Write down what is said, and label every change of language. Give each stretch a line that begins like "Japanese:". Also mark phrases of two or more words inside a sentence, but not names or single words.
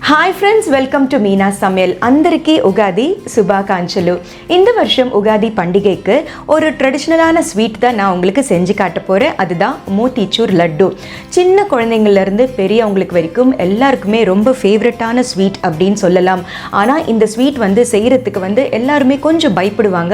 English: Hi friends, welcome to మీనా సமையல்.
Telugu: అందరికీ ఉగాది శుభాకాంక్షలు.
Tamil: இந்த வருஷம் உகாதி பண்டிகைக்கு ஒரு ட்ரெடிஷ்னலான ஸ்வீட் தான் நான் உங்களுக்கு செஞ்சு காட்ட போகிறேன். அதுதான் மோத்திச்சூர் லட்டு. சின்ன குழந்தைங்கள்லேருந்து பெரியவங்களுக்கு வரைக்கும் எல்லாருக்குமே ரொம்ப ஃபேவரட்டான ஸ்வீட் அப்படின்னு சொல்லலாம். ஆனால் இந்த ஸ்வீட் செய்கிறதுக்கு எல்லாருமே கொஞ்சம் பயப்படுவாங்க.